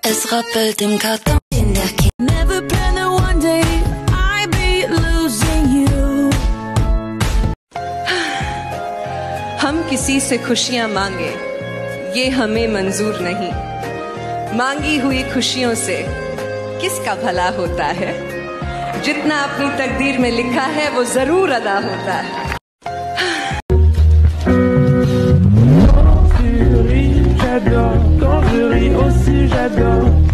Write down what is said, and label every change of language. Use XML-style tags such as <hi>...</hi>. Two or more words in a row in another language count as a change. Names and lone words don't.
<fr>rappelles tes m'kata.</fr> <en>Never planned that one day I'd be losing you.</en> <hi>हम किसी से खुशियां मांगे ये हमें मंजूर नहीं, मांगी हुई खुशियों से किसका भला होता है, जितना अपनी तकदीर में लिखा है वो जरूर अदा होता है।</hi> <fr>J'adore, quand je ris aussi j'adore.</fr>